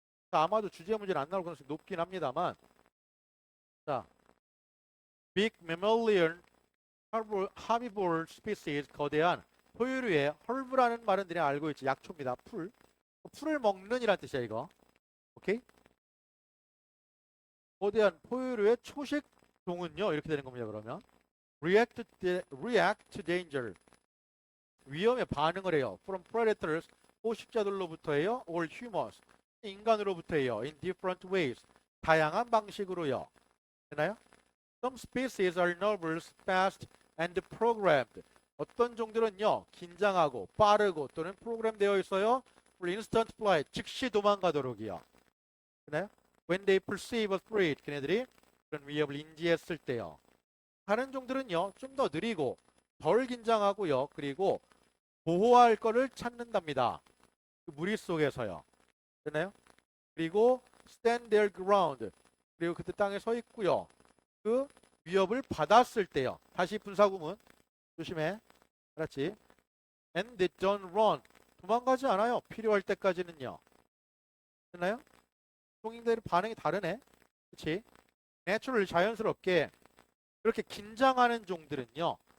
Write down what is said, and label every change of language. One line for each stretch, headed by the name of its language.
Korean: 아마도 주제 문제는 안 나올 가능성이 높긴 합니다만 자,
English: big mammalian herbivore species
Korean: 거대한 포유류의 헐브라는 말은 그냥 알고 있지. 약초입니다. 풀. 풀을 먹는 이란 뜻이야 이거. 오케이? 거대한 포유류의 초식 종은요. 이렇게 되는 겁니다. 그러면
English: react to danger
Korean: 위험에 반응을 해요.
English: From predators
Korean: 포식자들로부터예요.
English: or humans
Korean: 인간으로부터예요.
English: In different ways
Korean: 다양한 방식으로요. 되나요?
English: Some species are nervous, fast, and programmed.
Korean: 어떤 종들은요 긴장하고 빠르고 또는 프로그램되어 있어요.
English: For instant flight
Korean: 즉시 도망가도록이요. 되나요?
English: When they perceive a threat
Korean: 걔네들이 그런 위협을 인지했을 때요. 다른 종들은요 좀 더 느리고 덜 긴장하고요. 그리고 보호할 거를 찾는답니다. 그 무리 속에서요. 되나요? 그리고
English: stand their ground.
Korean: 그리고 그때 땅에 서 있고요. 그 위협을 받았을 때요. 다시 분사구문. 조심해. 알았지?
English: And they don't run.
Korean: 도망가지 않아요. 필요할 때까지는요. 됐나요? 동인들의 반응이 다르네. 그렇지? 내추럴 자연스럽게 그렇게 긴장하는 종들은요.